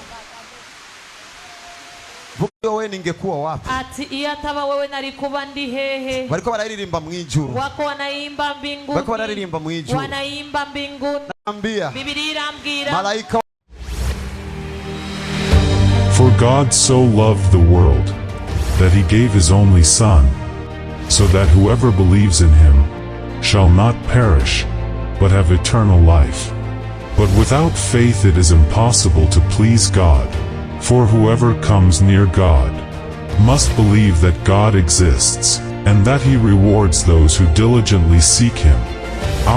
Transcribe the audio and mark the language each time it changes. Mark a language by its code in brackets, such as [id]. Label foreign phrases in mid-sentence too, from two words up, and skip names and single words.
[sw] Wewe ningekuwa wapi? [rn] Ati iyataba wewe nalikuba ndi hehe. Bariko bararirimba mwijuru. [sw] Wako wanaimba mbinguni. [rn] Bariko bararirimba mwijuru. [sw] Wanaimba mbinguni. Ambia. [rn] Biblia irambwira. [sw] Malaika. [en] For God so loved the world that he gave his only Son, so that whoever believes in him shall not perish, but have eternal life. But without faith it is impossible to please God, for whoever comes near God must believe that God exists, and that he rewards those who diligently seek him.